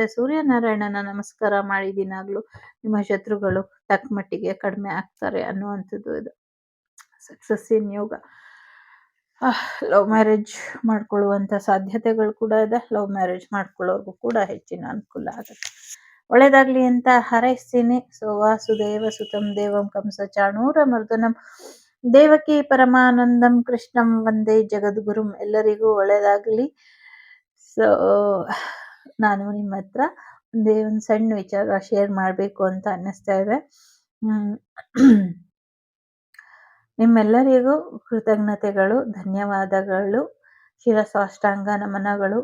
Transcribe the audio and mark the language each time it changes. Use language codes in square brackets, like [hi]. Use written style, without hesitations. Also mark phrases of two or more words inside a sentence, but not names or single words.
[kn] ಸೂರ್ಯನಾರಾಯಣನ ನಮಸ್ಕಾರ ಮಾಡಿ ದಿನಾಗ್ಲೂ ನಿಮ್ಮ ಶತ್ರುಗಳು ತಕ್ಕ ಮಟ್ಟಿಗೆ ಕಡಿಮೆ ಆಗ್ತಾರೆ ಅನ್ನುವಂಥದ್ದು ಇದು. [en] success in yoga. love marriage [kn] ಮಾಡ್ಕೊಳ್ಳುವಂತ ಸಾಧ್ಯತೆಗಳು ಕೂಡ ಇದೆ. [en] love marriage [kn] ಮಾಡ್ಕೊಳ್ಳೋರ್ಗೂ ಕೂಡ ಹೆಚ್ಚಿನ ಅನುಕೂಲ ಆಗುತ್ತೆ. ಒಳ್ಳೇದಾಗ್ಲಿ ಅಂತ ಹಾರೈಸ್ತೀನಿ. [sa] ಸೊ ವಾಸುದೇವ ಸುತಂ ದೇವಂ ಕಂಸ ಚಾಣೂರ ಮರ್ದನಂ ದೇವಕಿ ಪರಮಾನಂದಂ ಕೃಷ್ಣಂ ವಂದೇ ಜಗದ್ಗುರುಂ. [kn] ಎಲ್ಲರಿಗೂ ಒಳ್ಳೇದಾಗ್ಲಿ. ಸೊ ನಾನು ನಿಮ್ಮ ಹತ್ರ ಒಂದು ಸಣ್ಣ ವಿಚಾರ ಶೇರ್ ಮಾಡಬೇಕು ಅಂತ ಅನ್ನಿಸ್ತಾ ಇದೆ. ನಿಮ್ಮೆಲ್ಲರಿಗೂ ಕೃತಜ್ಞತೆಗಳು, ಧನ್ಯವಾದಗಳು, ಶಿರಸಾಷ್ಟಾಂಗ ನಮನಗಳು.